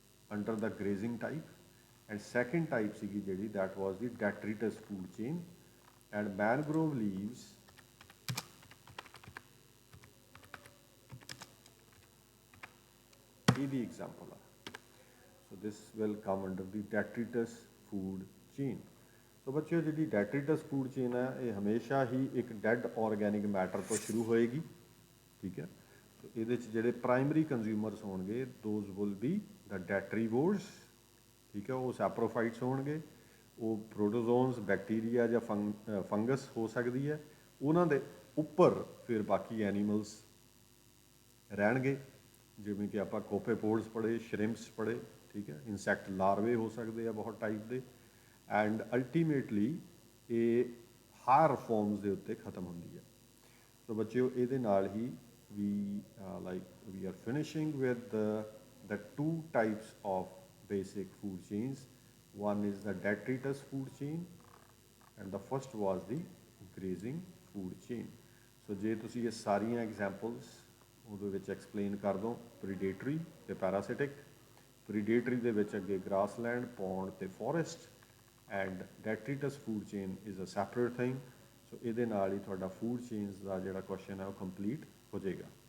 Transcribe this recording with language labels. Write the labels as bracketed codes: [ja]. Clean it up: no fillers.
[en] under the grazing type, and second type [pa] ਸੀਗੀ ਜਿਹੜੀ [en] that was the detritus food chain, and mangrove leaves ਇਹਦੀ example ਆ। So this will come under the detritus food chain. [pa] ਸੋ ਬੱਚਿਓ ਜਿਹੜੀ ਡੈਟਰੀਟਸ food chain ਹੈ ਇਹ ਹਮੇਸ਼ਾ ਹੀ ਇੱਕ ਡੈਡ ਆਰਗੈਨਿਕ ਮੈਟਰ ਤੋਂ ਸ਼ੁਰੂ ਹੋਏਗੀ, ਠੀਕ ਹੈ। ਸੋ ਇਹਦੇ 'ਚ ਜਿਹੜੇ ਪ੍ਰਾਇਮਰੀ ਕੰਜ਼ਿਊਮਰਸ ਹੋਣਗੇ [en] those will be the detritivores, [pa] ਠੀਕ ਹੈ। ਉਹ ਸੈਪਰੋਫਾਈਟਸ ਹੋਣਗੇ, ਉਹ ਪ੍ਰੋਟੋਜ਼ੋਨਸ ਬੈਕਟੀਰੀਆ ਜਾਂ ਫੰਗਸ ਹੋ ਸਕਦੀ ਹੈ, ਉਹਨਾਂ ਦੇ ਉੱਪਰ ਫਿਰ ਬਾਕੀ ਐਨੀਮਲਸ ਰਹਿਣਗੇ, ਜਿਵੇਂ ਕਿ ਆਪਾਂ ਕੋਪੇਪੋਡਸ ਪੜ੍ਹੇ, ਸ਼ਰਿੰਪਸ ਪੜ੍ਹੇ, ਠੀਕ ਹੈ। ਇਨਸੈਕਟ ਲਾਰਵੇ ਹੋ ਸਕਦੇ ਆ ਬਹੁਤ ਟਾਈਪ ਦੇ, ਐਂਡ ਅਲਟੀਮੇਟਲੀ ਇਹ ਹਾਇਰ ਫਾਰਮਸ ਦੇ ਉੱਤੇ ਖਤਮ ਹੁੰਦੀ ਹੈ। ਸੋ ਬੱਚਿਓ ਇਹਦੇ ਨਾਲ ਹੀ [en] We are finishing with the two types of basic food chains. One is the detritus food chain and the first was the grazing food chain. [pa] So ਜੇ ਤੁਸੀਂ ਇਹ ਸਾਰੀਆਂ ਐਗਜ਼ਾਮਪਲਸ ਉਹਦੇ ਵਿੱਚ ਐਕਸਪਲੇਨ ਕਰ ਦਿਓ, ਪ੍ਰੀਡੇਟਰੀ ਤੇ ਪੈਰਾਸਿਟਿਕ। ਪ੍ਰੀਡੇਟਰੀ ਦੇ ਵਿੱਚ ਅੱਗੇ ਗ੍ਰਾਸਲੈਂਡ, ਪੌਂਡ ਤੇ forest, and ਡੈਟਰੀਟਸ food chain [en] Is a separate thing. [pa] ਸੋ ਇਹਦੇ ਨਾਲ ਹੀ ਤੁਹਾਡਾ ਫੂਡ ਚੇਨਸ ਦਾ ਜਿਹੜਾ ਕੁਐਸਚਨ ਹੈ ਉਹ ਕੰਪਲੀਟ ਹੋ ਜਾਏਗਾ।